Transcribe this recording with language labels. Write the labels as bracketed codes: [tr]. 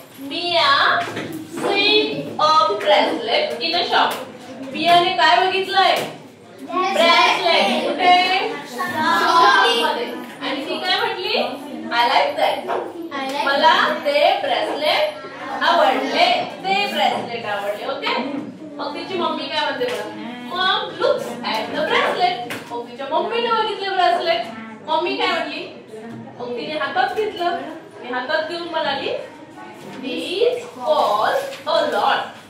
[en] Mia seen a bracelet in a shop. [mr] Mia ने काय बघितलंय? ब्रेसलेट. कुठे? शॉपमध्ये. आणि ती काय म्हटली? [en] I like that. [mr] मला ते ब्रेसलेट आवडले. ते ब्रेसलेट आवडले. ओके. मग तिची मम्मी काय म्हणते बघा. [en] Mom looks at the bracelet. [mr] मग तिच्या मम्मीने बघितले ब्रेसलेट. मम्मी काय म्हटली? मग तिने हातात घेतलं. ती हातात घेऊन म्हणाली [en] These cost a lot.